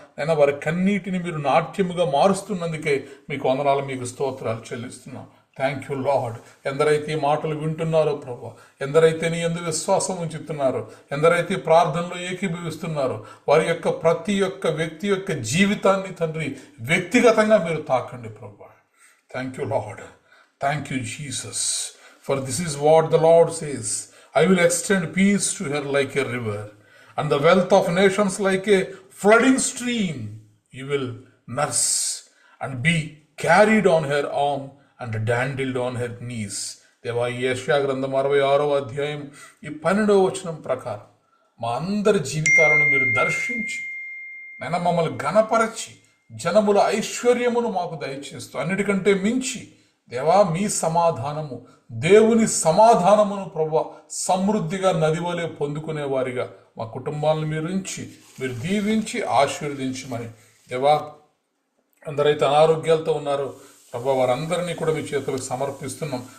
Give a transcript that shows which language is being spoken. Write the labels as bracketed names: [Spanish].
[Telugu] అయినా వారి కన్నీటిని మీరు నాట్యముగా మారుస్తున్నందుకే మీకు వందనాలు, మీకు స్తోత్రాలు చెల్లిస్తున్నాం. [English] Thank you lord. [Telugu] ఎందరైతే ఈ మాటలు వింటున్నారో ప్రభువా, ఎందరైతే నీ యందు విశ్వాసం ఉంచుతున్నారో, ఎందరైతే ప్రార్థనలో ఏకీభవిస్తున్నారో వారి యొక్క ప్రతి ఒక్క వ్యక్తి యొక్క జీవితాన్ని తండ్రి వ్యక్తిగతంగా మీరు తాకండి ప్రభువా. [English] Thank you lord, thank you Jesus. For this is what the lord says, I will extend peace to her like a river, and the wealth of nations like a flooding stream. You will nurse and be carried on her arm and dandled on her knees. [Telugu] దేవా, ఈ యెషయా గ్రంథం 66వ అధ్యాయం ఈ 12వ వచనం ప్రకారం మా అందరి జీవితాలను మీరు దర్శించి నైనా మమ్మల్ని ఘనపరచి జనముల ఐశ్వర్యమును మాకు దయచేస్తూ అన్నిటికంటే మించి దేవా మీ సమాధానము, దేవుని సమాధానమును ప్రభువా సమృద్ధిగా నది వలె పొందుకునే వారిగా మా కుటుంబాలను మీరు దీవించి ఆశీర్వదించమని దేవా, అందరైతే అనారోగ్యాలతో ఉన్నారో ప్రభువా వారందరినీ కూడా మీ చేతులకు సమర్పిస్తున్నాం.